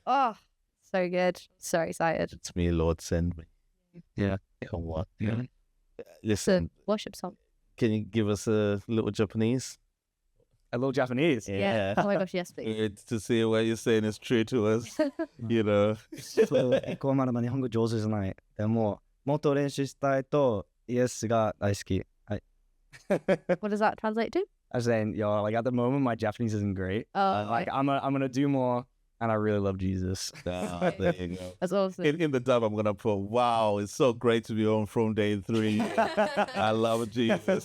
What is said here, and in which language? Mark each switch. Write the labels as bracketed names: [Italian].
[English] oh, so good. So excited. It's me, Lord, send me. Yeah. Come what? Yeah. It's a Listen, worship song. can you give us a little Japanese? A little Japanese. Yeah. Oh my gosh, yes, please. It's to see what you're saying is true to us, you know. [Japanese] 結構まだ日本語上手じゃない。でももっと練習したいとイエスが大好き。はい。 [English] What does that translate to? I was saying, yo, like at the moment my Japanese isn't great. Oh, Like I'm gonna do more, and I really love Jesus. Ah, there you go. that's awesome. In the dub, I'm gonna put, wow, it's so great to be on from day 3. I love Jesus.